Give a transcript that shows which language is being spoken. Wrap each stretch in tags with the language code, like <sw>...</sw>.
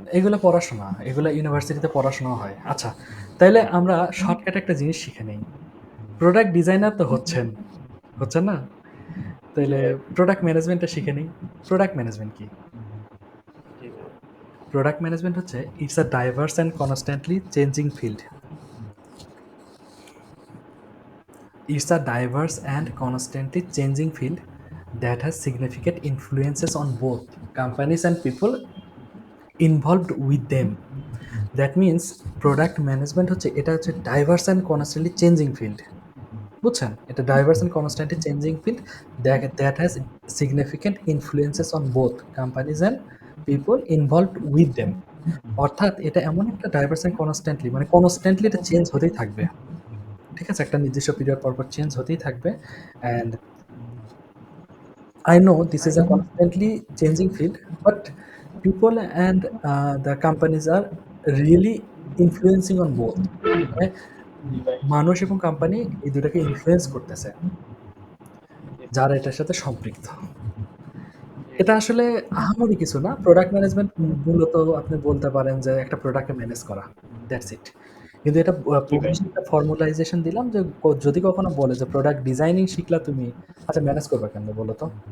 <bn>এগুলো পড়াশোনা, এগুলো ইউনিভার্সিটিতে পড়াশোনা হয়। আচ্ছা, তাইলে আমরা শর্টকাটে একটা জিনিস শিখে নেই। প্রোডাক্ট ডিজাইনার তো হচ্ছেন না? তাইলে জি প্রোডাক্ট ম্যানেজমেন্টটা শিখে নিই। প্রোডাক্ট ম্যানেজমেন্ট কি? জি ভাই। প্রোডাক্ট ম্যানেজমেন্ট হচ্ছে</bn> <en>It's a diverse and constantly changing field. It's a diverse and constantly changing field that has significant influences on both companies and people involved with them. That means product management</en> <bn>হচ্ছে এটা হচ্ছে</bn> <en>diverse and constantly changing field.</en> <bn>বুঝছেন? এটা</bn> <en>diverse and constantly changing field that has significant influences on both companies and people involved with them.</en> <bn>অর্থাৎ এটা এমন একটা</bn> <en>diverse and constantly</en> <bn>মানে constantly এটা চেঞ্জ হতেই থাকবে। ঠিক আছে? একটা নির্দিষ্ট পিরিয়ড পর চেঞ্জ হতেই থাকবে।</bn> <en>And I know this is a constantly changing field, but people and the companies are really influencing on both.</en> <bn>মানে জি ভাই। মানুষ এবং কোম্পানি এই দুটাকে ইনফ্লুয়েন্স করতেছে জি যারা এটার সাথে সম্পৃক্ত। জি এটা আসলে আহামরি কিছু না। প্রোডাক্ট ম্যানেজমেন্ট মূলত আপনি বলতে পারেন যে একটা প্রোডাক্টকে ম্যানেজ করা।</bn> <en>That's it.</en> <bn>কিন্তু এটা জি ভাই। পুরোপুরি একটা ফর্মালাইজেশন দিলাম যে যদি কখনো বলে যে প্রোডাক্ট ডিজাইনিং শিখলা তুমি, আচ্ছা ম্যানেজ করবা কেমনে বলো তো?</bn>